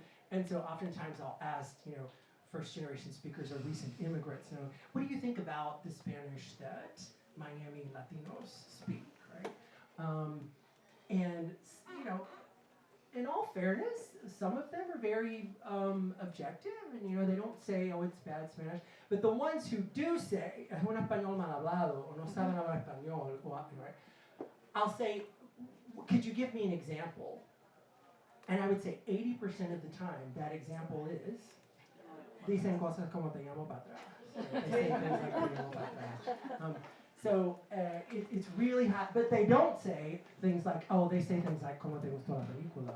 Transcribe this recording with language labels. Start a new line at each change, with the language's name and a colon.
English: And so oftentimes I'll ask, first generation speakers or recent immigrants, what do you think about the Spanish that Miami Latinos speak, right? And in all fairness, some of them are very objective, and they don't say, oh, it's bad Spanish. But the ones who do say,
Spanish: es un español mal hablado, o no saben hablar español,
English: right? I'll say, could you give me an example? And I would say 80% of the time, that example is,
Spanish: dicen cosas como te llamo para atrás.
English: They say things like
Spanish: te llamo para atrás.
English: So it's really hot, but they don't say things like, they say things like,
Spanish: ¿cómo te gustó la película?